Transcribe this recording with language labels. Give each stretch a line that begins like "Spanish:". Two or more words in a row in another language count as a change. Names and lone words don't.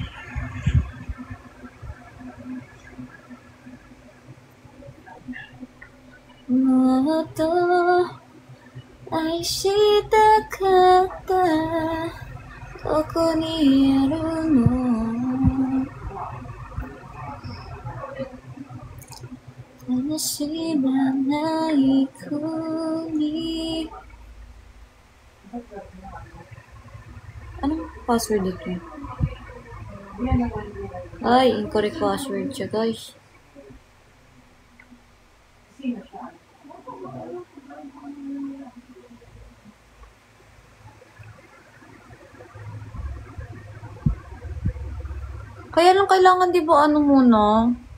Japanese: もっと愛したかったどこにあるのあな
Filipino: sinanay ko ni... Anong password ito? Ay,
English: incorrect password
Filipino: siya, guys. Kaya lang kailangan, di ba, ano muna?